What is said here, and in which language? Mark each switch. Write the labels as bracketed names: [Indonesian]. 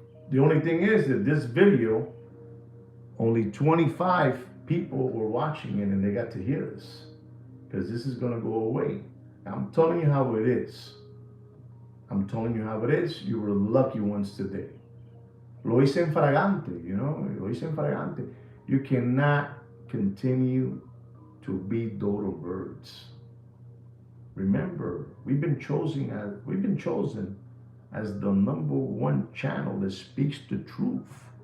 [English] The only thing is that this video, only 25 people were watching it and they got to hear this, because this is going to go away. I'm telling you how it is. I'm telling you how it is. You were lucky ones today. [Spanish] Lo hice en fragante, lo hice en fragante. [English] You cannot continue to be dodo birds. Remember, we've been chosen as the number one channel that speaks the truth.